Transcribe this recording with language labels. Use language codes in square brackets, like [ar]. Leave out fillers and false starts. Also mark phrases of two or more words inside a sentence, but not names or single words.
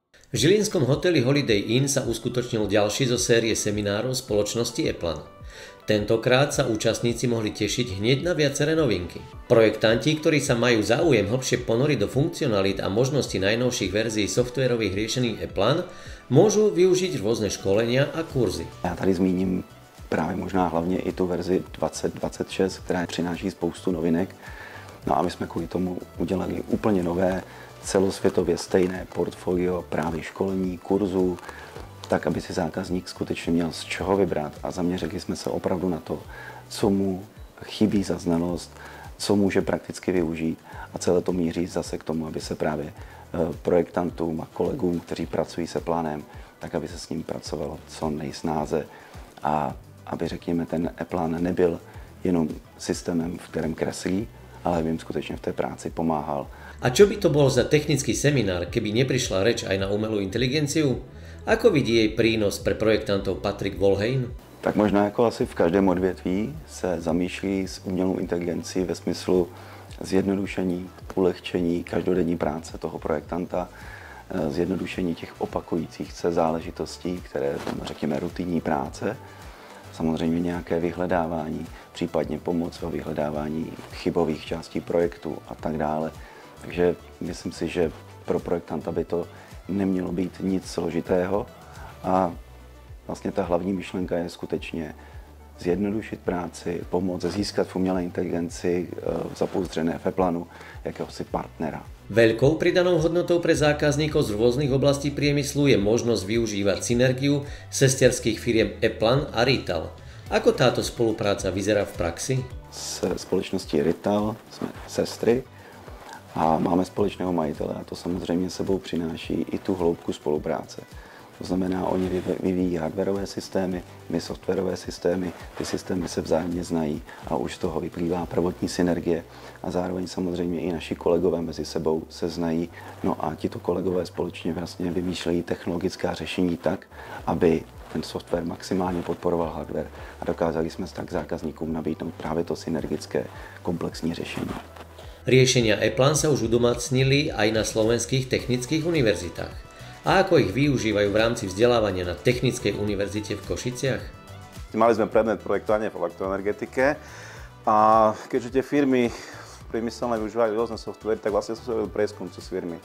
[sk] V žilinskom hoteli Holiday Inn sa uskutočnil ďalší zo série seminárov spoločnosti Eplan. Tentokrát sa účastníci mohli tešiť hneď na viaceré novinky. Projektanti, ktorí sa majú záujem hlbšie ponoriť do funkcionalít a možností najnovších verzií softvérových riešení Eplan, môžu využiť rôzne školenia a kurzy. [cs] Já tady zmíním právě možná hlavně i tu verzi 2026, která přináší spoustu novinek. No a my jsme kvůli tomu udělali úplně nové, celosvětově stejné portfolio právě školení, kurzů, tak, aby si zákazník skutečně měl z čeho vybrat a zaměřili jsme se opravdu na to, co mu chybí za znalost, co může prakticky využít a celé to míří zase k tomu, aby se právě projektantům a kolegům, kteří pracují se plánem, tak aby se s ním pracovalo co nejsnáze a aby, řekněme, ten e-plán nebyl jenom systémem, v kterém kreslí, [sk] ale aby im skutečne v tej práci pomáhal. A čo by to bol za technický seminár, keby neprišla reč aj na umelú inteligenciu? Ako vidí jej prínos pre projektantov Patrik Volheim? [cs] Tak možná jako asi v každém odvětví se zamýšlí s umělou inteligencí ve smyslu zjednodušení, ulehčení každodenní práce toho projektanta, zjednodušení těch opakujících se záležitostí, které, řekněme, rutinní práce, samozřejmě nějaké vyhledávání, případně pomoc ve vyhledávání chybových částí projektu a tak dále. Takže myslím si, že pro projektanta by to nemělo být nic složitého a vlastně ta hlavní myšlenka je skutečně zjednodušit práci, pomoct získat v umělé inteligenci zapouzdřené v e-planu jakéhosi partnera. [sk] Veľkou pridanou hodnotou pre zákazníkov z rôznych oblastí priemyslu je možnosť využívať synergiu sesterských firiem Eplan a Rital. Ako táto spolupráca vyzerá v praxi? [cs] S společností Rital jsme sestry a máme společného majitele a to samozřejmě sebou přináší i tu hloubku spolupráce. To znamená, oni vyvíjí hardwareové systémy, my softwarové systémy, ty systémy se vzájemně znají a už z toho vyplývá prvotní synergie a zároveň samozřejmě i naši kolegové mezi sebou se znají. No a tito kolegové společně vlastně vymýšlejí technologická řešení tak, aby ten software maximálně podporoval hardware a dokázali jsme tak zákazníkům nabídnout právě to synergické komplexní řešení. [sk] Riešenia Eplan sa už udomácnili aj na slovenských technických univerzitách. A ako ich využívajú v rámci vzdelávania na Technickej univerzite v Košiciach? Mali sme predmet projektovanie v elektroenergetike a keďže tie firmy priemyselné využívajú rôzne softvery, tak vlastne som sa robil prieskum cez firmy.